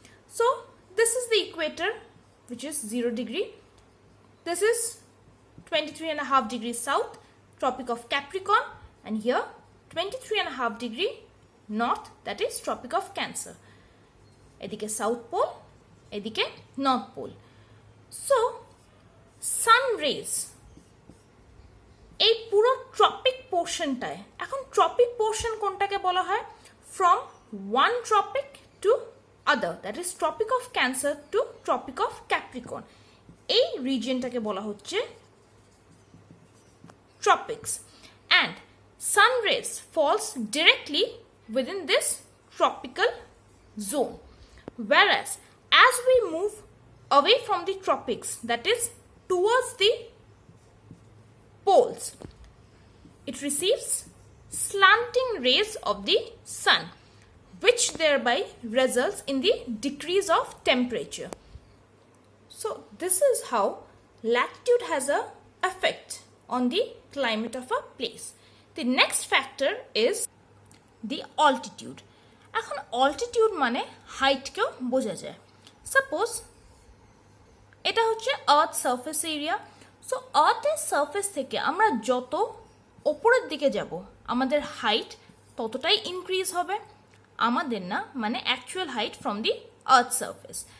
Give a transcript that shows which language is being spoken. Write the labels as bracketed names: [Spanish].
[English] So this is the equator, which is 0 degree. This is 23.5 degrees south, Tropic of Capricorn, and here 23.5 degree north, that is Tropic of Cancer. [Bangla] এদিকে south pole, এদিকে north pole. So সান raise এই পুরো tropic পোর্শনটায়, এখন tropic portion কোনটাকে বলা হয়? [English] from one tropic to other, that is Tropic of Cancer to Tropic of Capricorn, [Bangla] এই রিজিয়নটাকে বলা হচ্ছে ট্রপিক্স। [English] And sun rays falls directly within this tropical zone. Whereas as we move away from the tropics, that is towards the poles, it receives slanting rays of the sun, which thereby results in the decrease of temperature. So this is how latitude has a effect on the climate of a place. The next factor is the altitude. [Bangla] এখন altitude মানে হাইটকেও বোঝা যায়। Suppose এটা হচ্ছে earth surface area. So আর্থের surface থেকে আমরা যত ওপরের দিকে যাব, আমাদের হাইট ততটাই ইনক্রিজ হবে। আমাদের না, মানে [English] Actual height from the earth surface.